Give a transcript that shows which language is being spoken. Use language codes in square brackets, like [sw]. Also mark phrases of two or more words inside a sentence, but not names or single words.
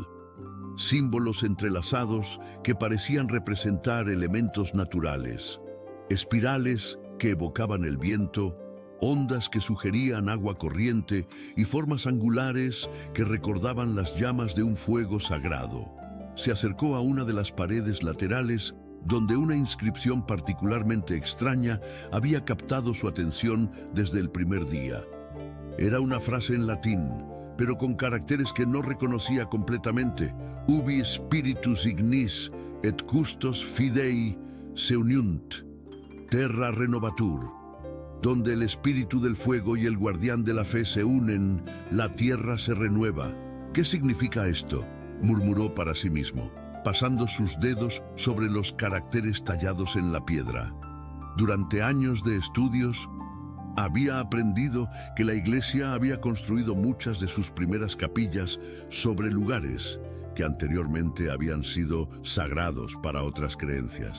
[es] Símbolos entrelazados que parecían representar elementos naturales, espirales que evocaban el viento, ondas que sugerían agua corriente y formas angulares que recordaban las llamas de un fuego sagrado. Se acercó a una de las paredes laterales donde una inscripción particularmente extraña había captado su atención desde el primer día. Era una frase en latín, pero con caracteres que no reconocía completamente: [la] Ubi spiritus ignis et custos fidei seuniunt, terra renovatur. [es] Donde el espíritu del fuego y el guardián de la fe se unen, la tierra se renueva. ¿Qué significa esto?, murmuró para sí mismo, pasando sus dedos sobre los caracteres tallados en la piedra. Durante años de estudios, había aprendido que la Iglesia había construido muchas de sus primeras capillas sobre lugares que anteriormente habían sido sagrados para otras creencias.